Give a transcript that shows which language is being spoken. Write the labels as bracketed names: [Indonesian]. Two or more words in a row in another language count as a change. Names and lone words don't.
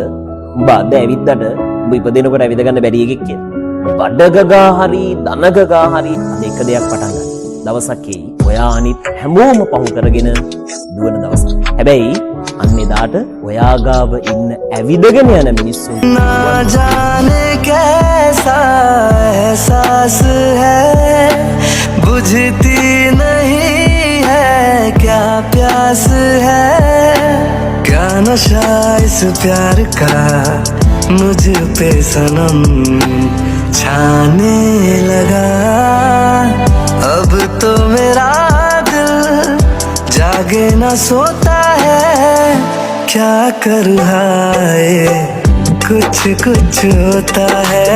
[Sinhala] උඹ අද ඇවිද්දට උඹ ඉපදෙනකොට ඇවිද ගන්න බැරි එකෙක් කියලා. බඩගගා හරි දනගගා හරි අද එක දෙයක් පටන් ගන්න. දවසක් එයි ඔයා අනිත් හැමෝම පහු කරගෙන දුවන දවසක්. හැබැයි අන්න එදාට ඔයා ගාව ඉන්න ඇවිදගෙන යන මිනිස්සු [Hindi] ना जाने कैसा एहसास है बुझती नहीं है क्या प्यास है क्या नशा इस प्यार का मुझ पे सनम छाने लगा अब तो मेरा दिल जागे ना सोता है क्या कर रहा है कुछ कुछ होता है।